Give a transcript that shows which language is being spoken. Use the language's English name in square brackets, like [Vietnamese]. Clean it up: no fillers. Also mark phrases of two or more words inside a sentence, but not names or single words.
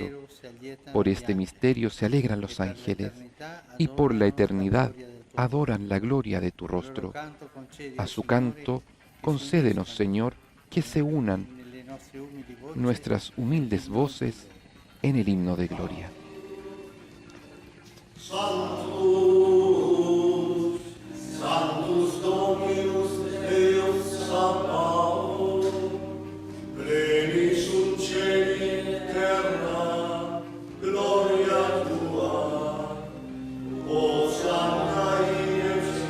[Spanish] Por este misterio se alegran los ángeles y por la eternidad adoran la gloria de tu rostro. A su canto, concédenos, Señor, que se unan nuestras humildes voces en el himno de gloria. [Latin] Sanctus, Sanctus Dominus Deus Sabaoth, pleni sunt cieli et terra, gloria tua, Hosanna in